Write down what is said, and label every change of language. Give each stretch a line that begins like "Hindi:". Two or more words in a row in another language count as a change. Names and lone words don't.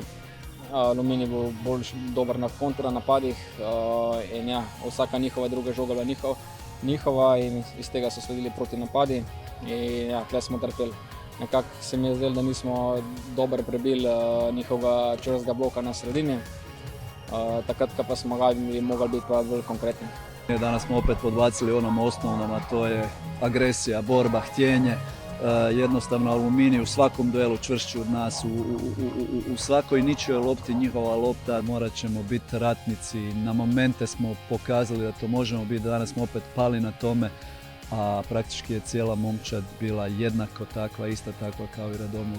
Slovenian: Aluminij bo bolj dober na kontranapadih in ja, vsaka njihova druga žoga bila njihova in iz tega so sledili proti napadi in ja, tukaj smo trpeli. Nekako se mi je zdelo, da nismo dobro prebili njihovega čvrstega bloka na sredini, takrat pa smo mogli biti pa bolj konkretni.
Croatian: Danas smo opet podbacili onom osnovnom, a to je agresija, borba, htjenje. Jednostavno Aluminij u svakom duelu čvršću od nas, u svakoj ničijoj lopti njihova lopta, morat ćemo biti ratnici. Na momente smo pokazali da to možemo biti, danas smo opet pali na tome, a praktički je cijela momčad bila jednako takva, ista takva kao i Radomlje.